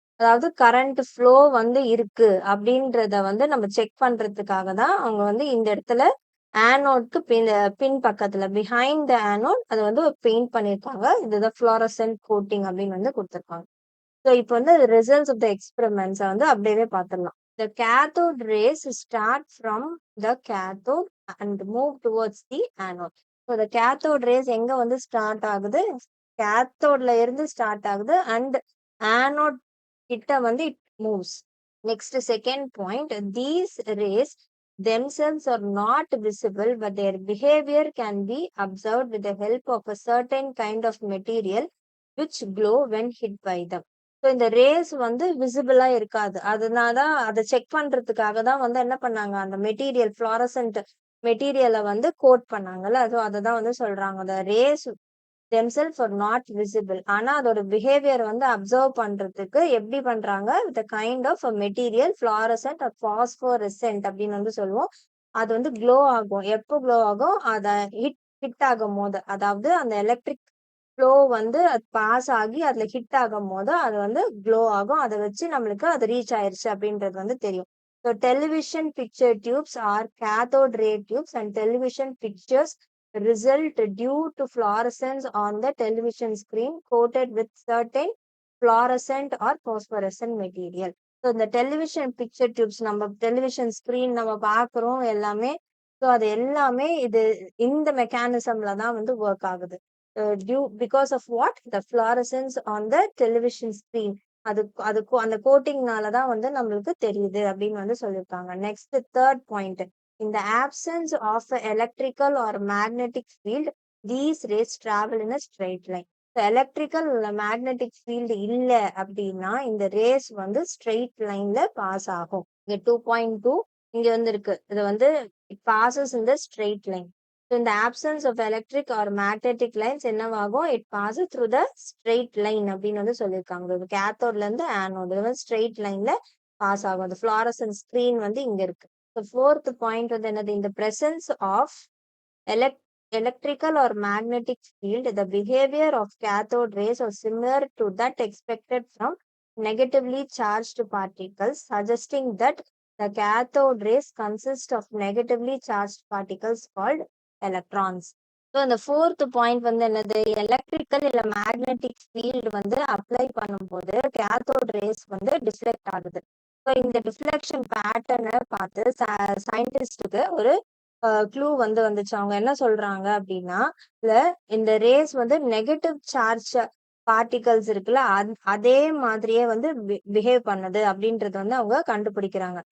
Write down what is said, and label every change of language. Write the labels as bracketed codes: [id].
[ta] அதாவது current flow வந்து இருக்கு அப்படின்றத வந்து நம்ம செக் பண்றதுக்காக தான் அவங்க வந்து இந்த இடத்துல ஆனோட்க்கு பின் பக்கத்துல [en] behind the anode [ta] அது வந்து பெயிண்ட் பண்ணியிருக்காங்க. இதுதான் ஃப்ளோரசன்ட் கோட்டிங் அப்படின்னு வந்து கொடுத்துருக்காங்க. ஸோ இப்போ வந்து ரிசல்ட்ஸ் ஆஃப் த எக்ஸ்பெரிமெண்ட்ஸை வந்து அப்படியே பார்த்துடலாம். [en] The cathode rays start from the cathode and move towards the anode. So the cathode rays [ta] எங்க வந்து ஸ்டார்ட் ஆகுது? கேத்தோட்ல இருந்து ஸ்டார்ட் ஆகுது அண்ட் ஆனோட் கிட்ட வந்து [en] It moves. Next second point, these rays themselves are not visible but their behavior can be observed with the help of a certain kind of material which glow when hit by them. [ta] So இந்த race வந்து விசிபிளா இருக்காது. அதனாலதான் அதை check பண்றதுக்காக தான் வந்து என்ன பண்ணாங்க, அந்த மெட்டீரியல் ஃப்ளோரசன்ட் மெட்டீரியலை வந்து கோட் பண்ணாங்கல்ல. ஸோ அதை தான் வந்து சொல்றாங்க, [en] the rays themselves are not visible. [ta] ஆனா அதோட பிஹேவியர் வந்து அப்சர்வ் பண்றதுக்கு எப்படி பண்றாங்க, [en] with kind of material [ta] fluorescent R phosphorescent அப்படின்னு வந்து சொல்லுவோம். அது வந்து க்ளோ ஆகும். எப்போ க்ளோ ஆகும்? அதை ஹிட் ஆகும் போது, அதாவது அந்த எலக்ட்ரிக் ஃப்ளோ வந்து அது பாஸ் ஆகி அதுல ஹிட் ஆகும் போது அது வந்து க்ளோ ஆகும். அதை வச்சு நம்மளுக்கு அது ரீச் ஆயிருச்சு அப்படின்றது வந்து தெரியும். [en] So television picture tubes are cathode ray tubes and television pictures result due to fluorescence on the television screen coated with certain fluorescent or phosphorescent material. [ta] So இந்த டெலிவிஷன் பிக்சர் டியூப்ஸ், நம்ம television screen நம்ம பார்க்குறோம் எல்லாமே. So அது எல்லாமே இந்த மெக்கானிசம்ல தான் வந்து ஒர்க் ஆகுது. [en] Because of what? The fluorescence on the television screen. [ta] அந்த கோட்டிங்னால தான் வந்து நம்மளுக்கு தெரியுது அப்படின்னு வந்து சொல்லியிருக்காங்க. [en] Next third point, in the absence of an electrical or magnetic field, these rays travel in a straight line. So electrical or magnetic field [ta] இல்ல அப்படின்னா இந்த ரேஸ் வந்து ஸ்ட்ரெயிட் லைன்ல பாஸ் ஆகும். இங்க 2.2 இங்க வந்து இருக்கு. இது வந்து [en] it passes in the straight line. So in the absence of electric or magnetic lines [ta] என்னவாகும்? [en] It passes through the straight line [ta] அப்படின்னு வந்து சொல்லியிருக்காங்க. கேத்தோட்ல இருந்து ஆனோட் வந்து ஸ்ட்ரெயிட் லைன்ல பாஸ் ஆகும். அந்த ஃப்ளோரசன்ட் ஸ்கிரீன் வந்து இங்க இருக்கு. [en] The fourth point [ta] வந்து என்னது? [en] In the presence of electrical or magnetic field, the behavior of cathode rays are similar to that expected from negatively charged particles, suggesting that The cathode rays consist of negatively charged particles called electrons. [ta] So இந்த fourth point வந்து என்னது, electrical இல்ல magnetic field வந்து apply பண்ணும்போது cathode race வந்து deflect ஆகுது. So இந்த deflection பேட்டர்னை பார்த்து சயின்டிஸ்டுக்கு ஒரு க்ளூ வந்து வந்துச்சு. அவங்க என்ன சொல்றாங்க அப்படின்னா, இல்ல இந்த ரேஸ் வந்து நெகட்டிவ் சார்ஜ் பார்ட்டிகல்ஸ் இருக்குல்ல, அதே மாதிரியே வந்து பிஹேவ் பண்ணுது அப்படின்றது வந்து அவங்க கண்டுபிடிக்கிறாங்க.